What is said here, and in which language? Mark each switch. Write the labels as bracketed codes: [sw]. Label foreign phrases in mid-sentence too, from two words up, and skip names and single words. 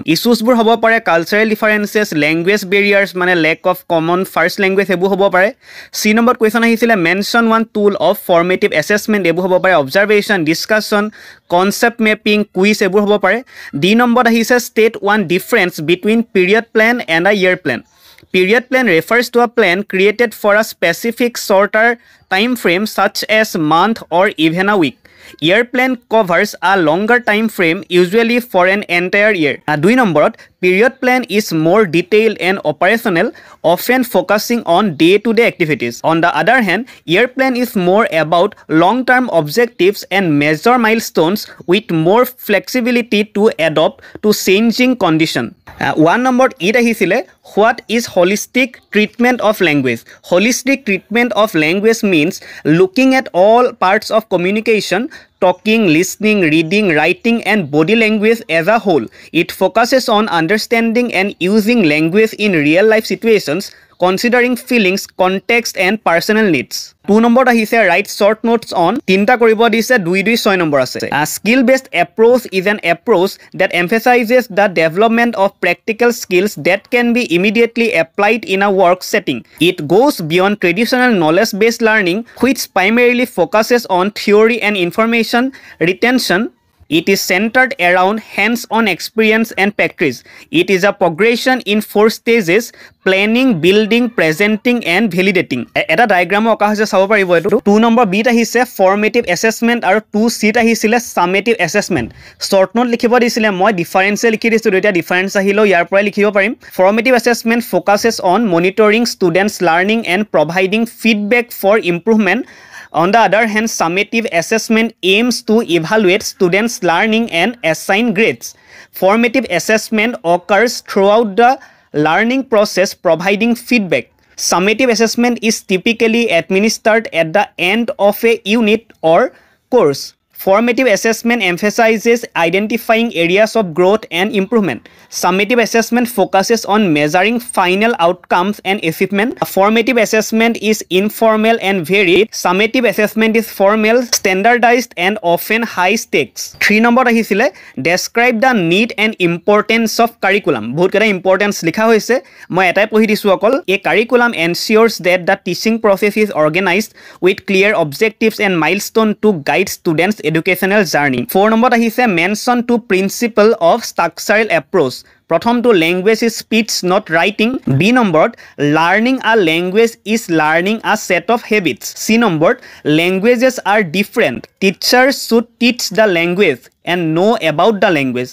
[en] ইছ্যুছবোৰ [as] হ'ব পাৰে [en] cultural differences, language barriers মানে lack of common first language [as] এইবোৰ হ'ব পাৰে। C নম্বৰ কুৱেশ্যন আহিছিলে [en] mention one tool of formative assessment [as] এইবোৰ হ'ব পাৰে [en] observation, discussion, concept mapping, quiz [as] এইবোৰ হ'ব পাৰে। D নম্বৰত আহিছে [en] state one difference between period plan and a year plan. Period plan refers to a plan created for a specific shorter time frame such as month or even a week. Year plan covers a longer time frame usually for an entire year. 2 নম্বৰত period plan is more detailed and operational, often focusing on day-to-day activities. On the other hand, year plan is more about long-term objectives and major milestones with more flexibility to adapt to changing conditions. [as] 1 নম্বৰত ইট আহিছিলে [en] what is holistic treatment of language. Holistic treatment of language means looking at all parts of communication, talking, listening, reading, writing and body language as a whole. It focuses on understanding and using language in real life situations, considering feelings, context and personal needs. [as] 2 নম্বৰত আহিছে [en] write short notes on. [as] 3টা কৰিব দিছে 2-2-6 নম্বৰ আছে. [en] A skill based approach is an approach that emphasizes the development of practical skills that can be immediately applied in a work setting. It goes beyond traditional knowledge based learning which primarily focuses on theory and information retention. It is centered around hands-on experience and practice. It is a progression in 4 stages: planning, building, presenting and validating. [as] এটা ডায়াগ্ৰাম অকা হৈছে চাব পাৰিব এটো। 2 নম্বৰ বিট আহিছে [en] formative assessment [as] আৰু 2 সিট আহিছিলে [en] summative assessment. short note [as] লিখিব দিছিলে মই ডিফাৰেন্স লিখি দিছো, দুটা ডিফাৰেন্স আহিলো ইয়াৰ পৰা লিখিব পাৰিম। [en] Formative assessment focuses on monitoring students learning and providing feedback for improvement. On the other hand, summative assessment aims to evaluate students' learning and assign grades. Formative assessment occurs throughout the learning process, providing feedback. Summative assessment is typically administered at the end of a unit or course. Formative assessment emphasizes identifying areas of growth and improvement. Summative assessment focuses on measuring final outcomes and achievement. Formative assessment is informal and varied. Summative assessment is formal, standardized and often high stakes. [as] 3 নম্বৰ আহিছিলে [en] describe the need and importance of curriculum. [as] বহুত কেটা importance লিখা হৈছে, মই এটাই পঢ়ি দিছো অকল। [en] A curriculum ensures that the teaching process is organized with clear objectives and milestone to guide students educational journey. [as] 4 নম্বৰত আহিছে [en] mention to principle of structural approach. প্ৰথমটো language is speech not writing. B নম্বৰত learning a language is learning a set of habits. C নম্বৰত languages are different. Teachers should teach the language and know about the language.